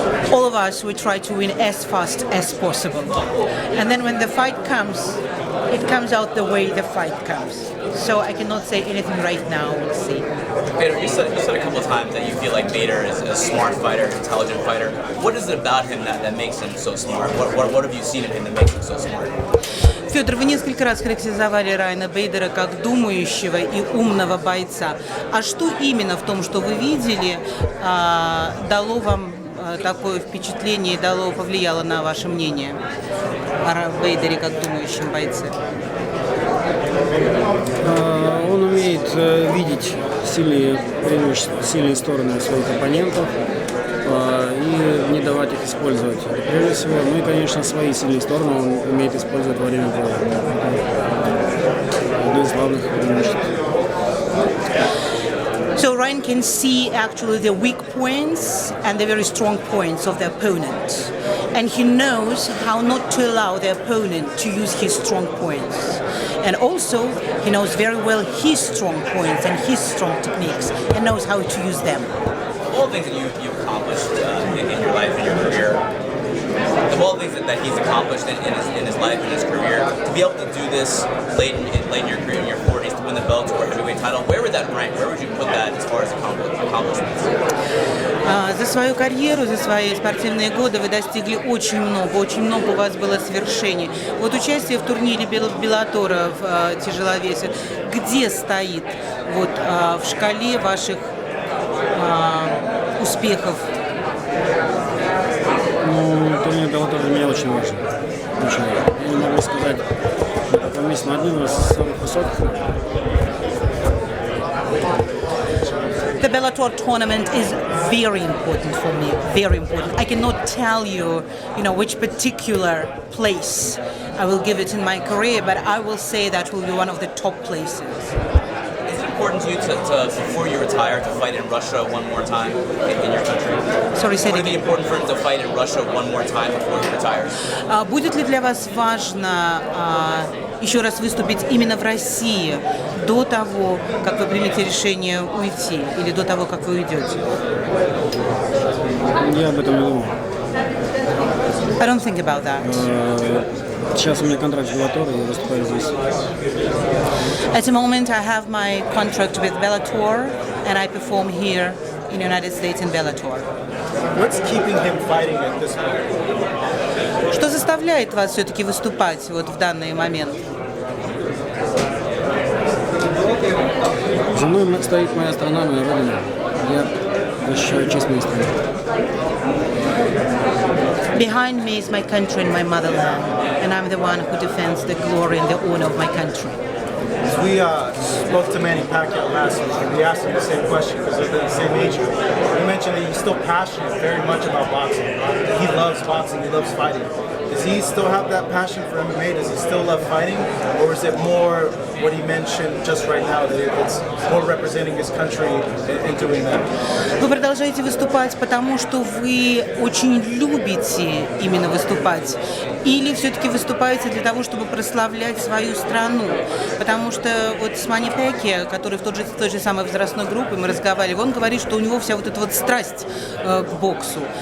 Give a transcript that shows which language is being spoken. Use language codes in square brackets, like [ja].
[en] All of us, we try to win as fast as possible. And then when the fight comes, it comes out the way the fight comes. So I cannot say anything right now, we'll see. Fedor, you said a couple of times that you feel like Fedor is a smart fighter, intelligent fighter. What is it about him that makes him so smart? What have you seen in him that makes him so smart? [ru] Федор, вы несколько раз характеризовали Райана Бейдера как думающего и умного бойца. А что именно в том, что вы видели, дало вам такое впечатление и повлияло на ваше мнение о Бейдере как думающем бойце? Он умеет видеть сильные стороны своих оппонентов и не давать их использовать. Прежде всего, и, конечно, свои сильные стороны он умеет использовать во время боя. Одно из главных преимуществ. [en] So Ryan can see actually the weak points and the very strong points of the opponent. And he knows how not to allow the opponent to use his strong points. And also, he knows very well his strong points and his strong techniques and knows how to use them. All the things that you've accomplished in your life, in your career, of all the things that he's accomplished in his life, in his career, to be able to do this late in your career, in your 40s, to win the Bellator Heavyweight title, where would that rank? Where would you put that as far as accomplishments? [ru] За свою карьеру, за свои спортивные годы вы достигли очень много у вас было свершений. Вот участие в турнире Беллатора в тяжеловесе, где стоит вот в шкале ваших успехов? Турнир Bellator для меня очень важен. Я не могу сказать, но один из самых высоких. [en] The Bellator tournament is very important for me, very important. I cannot tell you, which particular place I will give it in my career, but I will say that will be one of the top places. Is it important to you to before you retire, to fight in Russia one more time in your country? Sorry, say it Would it be again. important for him to fight in Russia one more time before he retires? [ru] Будет ли для вас важно еще раз выступить именно в России до того, как вы примете решение уйти, или до того, как вы уйдете? Я об этом не думал. [en] I don't think about that. [ru] Сейчас у меня контракт с Bellator, я выступаю здесь. [en] At the moment, I have my contract with Bellator, and I perform here in the United States in Bellator. What's keeping him fighting at this point? [ru] Что заставляет вас все-таки выступать вот в данный момент? За мной стоит моя страна, моя родина. Я защищаю честь моей страны. [en] Behind me is my country and my motherland, and I'm the one who defends the glory and the honor of my country. We spoke to Manny Pacquiao last week, and we asked him the same question because they're the same age group. He mentioned that he's still passionate very much about boxing. He loves boxing, he loves fighting. Does he still have that passion for MMA? Does he still love fighting? Or is it more what he mentioned just right now, that it's more representing his country in doing that? [ru] Вы продолжаете выступать, потому что вы очень любите именно выступать? Или все-таки выступаете для того, чтобы прославлять свою страну? Потому что вот с Манни Пакьяо, который в той же самой возрастной группе, мы разговаривали, он говорит, что у него вся вот эта вот страсть к боксу.